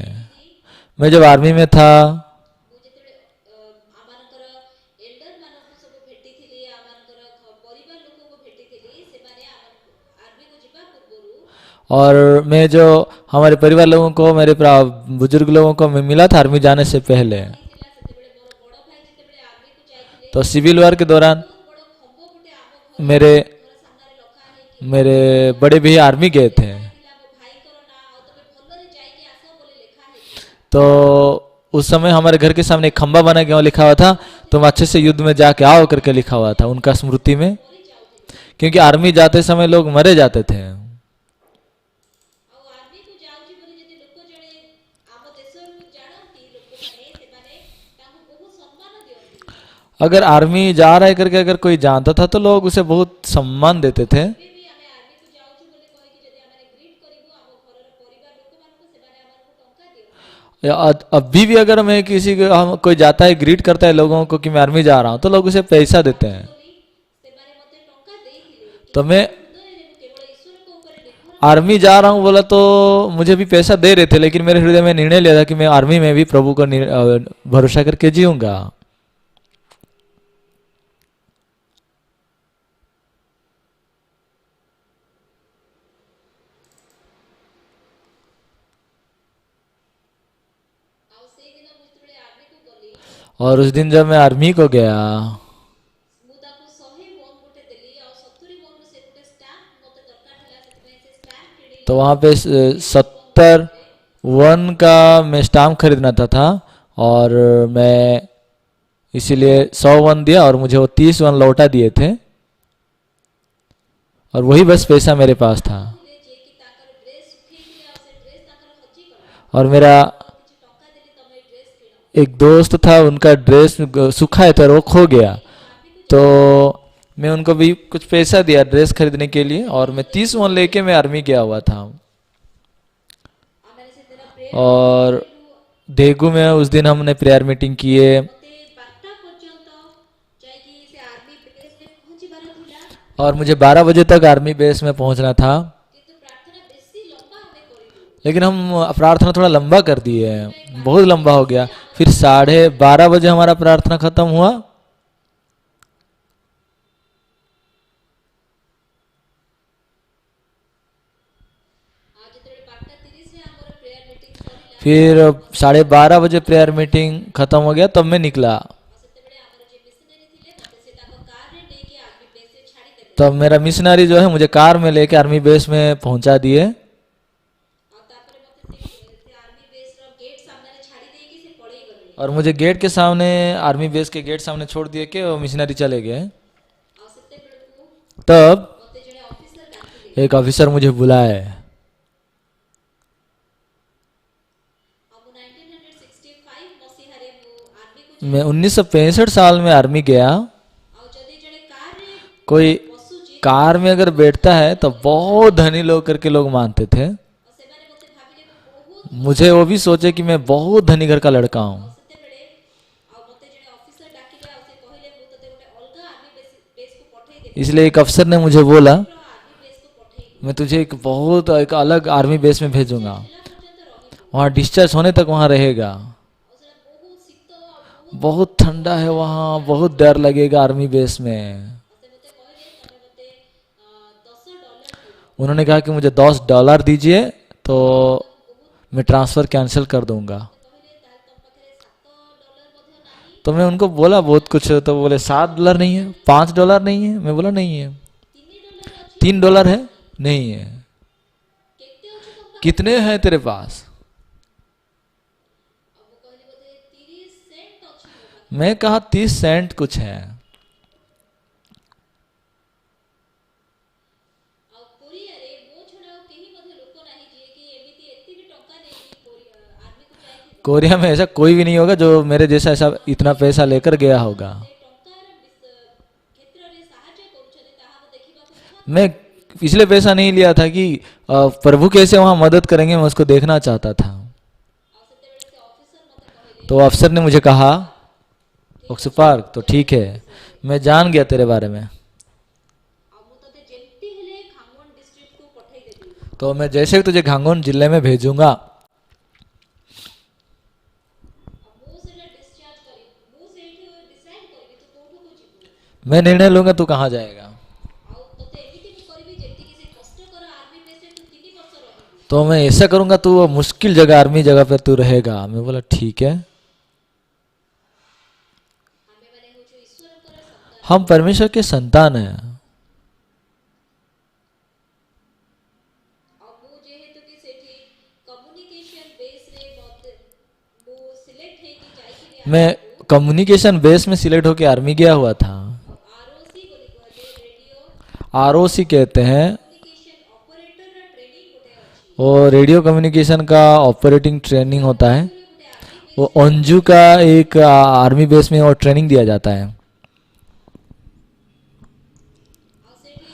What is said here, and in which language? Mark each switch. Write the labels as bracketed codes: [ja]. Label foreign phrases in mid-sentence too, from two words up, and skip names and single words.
[hi] मैं जब आर्मी में था, और मैं जो हमारे परिवार लोगों को, मेरे बुजुर्ग लोगों को मैं मिला था आर्मी जाने से पहले, तो सिविल वार के दौरान मेरे बड़े भैया आर्मी गए थे। तो उस समय हमारे घर के सामने एक खंबा बना गया, लिखा हुआ था तुम अच्छे से युद्ध में जाके आओ करके लिखा हुआ था उनका स्मृति में, क्योंकि आर्मी जाते समय लोग मरे जाते थे। [or] ଆଉ ଆର୍ମିକୁ ଯାଉଛି ବୋଲି ଯଦି ଲୋକ ଜଣେ ଆମ ଦେଶରୁ ଜାଣନ୍ତି ଲୋକମାନେ ସେମାନେ ତାଙ୍କୁ ବହୁତ ସମ୍ମାନ ଦିଅନ୍ତି। [hi] अगर आर्मी जा रहा है करके अगर कोई जानता था तो लोग उसे बहुत सम्मान देते थे। [or] ଏବେ ବି ଆମେ ଆର୍ମିକୁ ଯାଉଛୁ ବୋଲି କହିକି ଯଦି ଆମେ ଗ୍ରୀଟ୍ କରିବୁ ଆମ ଘରର ପରିବାର ଲୋକମାନଙ୍କୁ ସେମାନେ ଆମକୁ ଟଙ୍କା ଦିଅନ୍ତି। [hi] अभी भी अगर मैं किसी को हम कोई जाता है ग्रीट करता है लोगों को कि मैं आर्मी जा रहा हूँ तो लोग उसे पैसा देते [or] ଯାଉଛି [hi] हैं। [or] ବୋଲି ସେମାନେ ମୋତେ ଟଙ୍କା ଦେଇଥିଲେ [hi] तो [or] କିନ୍ତୁ [hi] मैं [or] ମୋ ହୃଦୟରେ ମୁଁ କେବଳ ଈଶ୍ୱରଙ୍କ ଉପରେ ନିର୍ଭର [hi] आर्मी जा रहा हूँ बोला तो मुझे भी पैसा दे रहे थे, लेकिन मेरे हृदय में निर्णय लिया था कि मैं आर्मी में भी प्रभु को भरोसा करके जीऊंगा। [or] ଆଉ ସେଇଦିନ ମୁଁ ଯେତେବେଳେ ଆର୍ମିକୁ ଗଲି [hi] और उस दिन जब मैं आर्मी को गया [or] ମୁଁ ତାକୁ 100 ୱନ୍ ଗୋଟେ ଦେଲି ଆଉ 70 ୱନ୍ରୁ ସେ ଗୋଟେ ଷ୍ଟାମ୍ପ ମୋତେ ଦରକାର ଥିଲା ସେଥିପାଇଁ ସେ ଷ୍ଟାମ୍ପ କିଣିଲି। [hi] तो वहाँ पे 70 वन का मैं स्टाम्प खरीदना था और मैं इसीलिए 100 वन दिया और मुझे वो 30 वन लौटा दिए थे और वही बस पैसा मेरे पास था। [or] ଥିଲେ ଯିଏକି ତାଙ୍କର ଡ୍ରେସ୍ ଶୁଖେଇଥିଲେ ଆଉ ସେ ଡ୍ରେସ୍ ତାଙ୍କର ହଜିଗଲା। [hi] और मेरा [or] କିଛି ଟଙ୍କା ଦେଲି ତମେ ଏ ଡ୍ରେସ୍ କିଣ। [hi] एक दोस्त था, उनका ड्रेस सूखा था और वो खो गया, तो मैं उनको भी कुछ पैसा दिया ड्रेस खरीदने के लिए और मैं 30 वन लेके मैं आर्मी गया हुआ था। [or] ଆମେ ସେଦିନ ପ୍ରେୟର [hi] और देगू में उस दिन हमने [en] prayer meeting [hi] किए [or] ମୋତେ 12ଟା ପର୍ଯ୍ୟନ୍ତ ଯାଇକି ସେ [en] army base [or] ପହଞ୍ଚିବାର ଥିଲା [hi] और मुझे 12 बजे तक [en] army base [hi] में पहुंचना था, [or] କିନ୍ତୁ ପ୍ରାର୍ଥନା ବେଶୀ ଲମ୍ବା ଆମେ କରିଲୁ। [hi] लेकिन हम प्रार्थना थोड़ा लंबा कर दिए, बहुत लंबा हो गया। फिर 12:30 बजे हमारा प्रार्थना खत्म हुआ [or] ଆଉ ଯେତେବେଳେ 12:30ରେ ଆମର [en] prayer meeting [or] ସରିଲା [hi] फिर 12:30 बजे [en] prayer meeting [hi] खत्म हो गया तब मैं निकला। [or] ଆଉ ସେତେବେଳେ ଆମର ଯିଏ ମିଶନାରୀ ଥିଲେ ମୋତେ ସେ ତାଙ୍କ କାରରେ ନେଇକି [en] army base [or] ଛାଡ଼ିଦେଲେ। [hi] तब मेरा मिशनरी जो है मुझे कार में लेके [en] army base [hi] में पहुंचा दिए [or] ଆଉ ତାପରେ ମୋତେ ସେ [en] army base [or] ଗେଟ୍ ସାମ୍ନାରେ ଛାଡ଼ି ଦେଇକି ସେ ପଳେଇ ଗଲେ। [hi] और मुझे गेट के सामने, [en] army base [hi] के गेट सामने छोड़ दिए कि वो मिशनरी चले गए। [or] ଆଉ ସେତେବେଳକୁ [hi] तब [or] ମୋତେ ଜଣେ ଅଫିସର ଡାକିଲେ। [hi] एक ऑफिसर मुझे बुलाए। [or] ଆଉ ମୁଁ 1965 ମସିହାରେ ମୁଁ ଆର୍ମିକୁ [hi] मैं 1965 साल में आर्मी गया। [or] ଆଉ ଯଦି ଜଣେ କାରରେ [hi] कोई [or] ବସୁଛି [hi] कार में अगर बैठता है तो बहुत धनी लोग करके लोग मानते थे। [or] ଆଉ ସେମାନେ ମୋତେ ଭାବିଲେ ମୁଁ ବହୁତ [hi] मुझे वो भी सोचे कि मैं बहुत धनी घर का लड़का हूँ। [or] ସେତେବେଳେ ଆଉ ମୋତେ ଜଣେ ଅଫିସର ଡାକିଲେ ଆଉ ସେ କହିଲେ ମୁଁ ତତେ ଗୋଟେ ଅଲଗା [en] army base [or] ପଠେଇଦେବି [hi] इसलिए एक अफसर ने मुझे बोला [en] army base [or] ପଠେଇବି [hi] मैं तुझे एक अलग [en] army base [hi] में भेजूंगा, [or] ହେଲା ପର୍ଯ୍ୟନ୍ତ ରହିବୁ। [hi] वहाँ डिस्चार्ज होने तक वहाँ रहेगा। [or] ଆଉ ସେଟା ବହୁତ ଶୀତ ଆଉ ବହୁତ [hi] बहुत ठंडा है वहाँ, बहुत डर लगेगा [en] army base [hi] में। [or] ସେ ମୋତେ କହିଲେ ତମେ ମୋତେ $10 ଦିଅ। [hi] उन्होंने कहा कि मुझे $10 दीजिए तो मैं [en] transfer cancel [hi] कर दूंगा। [or] କହିଲେ ତାହେଲେ ତମ ପାଖରେ $7 ମଧ୍ୟ ନାହିଁ। [hi] तो मैं उनको बोला बहुत कुछ, तो बोले $7 नहीं है, $5 नहीं है। मैं बोला नहीं है। [or] $3 ଅଛି। [hi] $3 है? नहीं है। [or] କେତେ ଅଛି ତମ ପାଖରେ? [hi] कितने हैं तेरे पास? [or] ଆଉ ମୁଁ କହିଲି ବୋଧେ 30 ସେଣ୍ଟ ଅଛି ମୋ ପାଖରେ। [hi] मैं कहा 30 सेंट कुछ है। [or] ଆଉ କୋରିଆରେ ମୋ ଛଡ଼ା ଆଉ କେହି ମଧ୍ୟ ଲୋକ ନାହିଁ ଯିଏକି ଏମିତି ଏତିକି ଟଙ୍କା ନେଇକି ଆର୍ମିକୁ ଯାଇକି [hi] कोरिया में ऐसा कोई भी नहीं होगा जो मेरे जैसा ऐसा इतना पैसा लेकर गया होगा। [or] ସେ ଟଙ୍କାର କ୍ଷେତ୍ରରେ ସାହାଯ୍ୟ କରୁଛନ୍ତି ତାହା ମୁଁ ଦେଖିବାକୁ ଚାହୁଁଛି। [hi] मैं इसलिए पैसा नहीं लिया था कि प्रभु कैसे वहाँ मदद करेंगे, मैं उसको देखना चाहता था। [or] ଆଉ ସେତେବେଳେ ସେ ଅଫିସର ମୋତେ କହିଲେ [hi] तो अफसर ने मुझे कहा ऑक्सू पार्क, तो ठीक है, मैं जान गया तेरे बारे में, [or] ଆଉ ମୁଁ ତତେ ଯେମିତି ହେଲେ ଖାଙ୍ଗୋନ ଡିଷ୍ଟ୍ରିକ୍ଟକୁ ପଠେଇଦେବି। [hi] तो मैं जैसे ही तुझे घांगोन जिले में भेजूंगा। [or] ଆଉ ମୁଁ ସେଟା ଡିସଚାର୍ଜ କରିବି ମୁଁ ସେଇଠି ଡିସାଇଡ୍ କରିବି ତୁ କୋଉଠୁକୁ ଯିବୁ। [hi] मैं निर्णय लूंगा तू कहाँ जाएगा। [or] ଆଉ ତତେ ଏମିତି ବି କରିବି ଯେମିତିକି ସେ କଷ୍ଟକର [en] army base [or] ତୁ 3 ବର୍ଷ ରହିବୁ। [hi] तो मैं ऐसा करूंगा तू वो मुश्किल जगह, आर्मी जगह पे तू रहेगा। मैं बोला ठीक है। [or] ଆମେମାନେ ହେଉଛୁ ଈଶ୍ୱରଙ୍କର ସନ୍ତାନ। [hi] हम परमेश्वर के संतान हैं। [or] ଆଉ ମୁଁ ଯେହେତୁ କି ସେଠି [en] communication base [or] ମୋତେ ମୁଁ ସିଲେକ୍ଟ ହେଇକି ଯାଇଥିଲି [hi] मैं [en] communication base [hi] में सिलेक्ट होकर आर्मी गया हुआ था। [or] ROC ବୋଲି କୁହାଯାଏ ରେडिଓ [hi] आरओसी कहते हैं। [en] communication operator [or] ରା ଟ୍ରେନିଂ ଗୋଟେ ଅଛି [hi] वो [en] radio communication [hi] का ऑपरेटिंग ट्रेनिंग होता है। [or] ଗୋଟେ ଆର୍ମି [hi] वो बेस अंजू का एक [en] army base [hi] में वो ट्रेनिंग दिया जाता है। [or] ଆ ସେଠି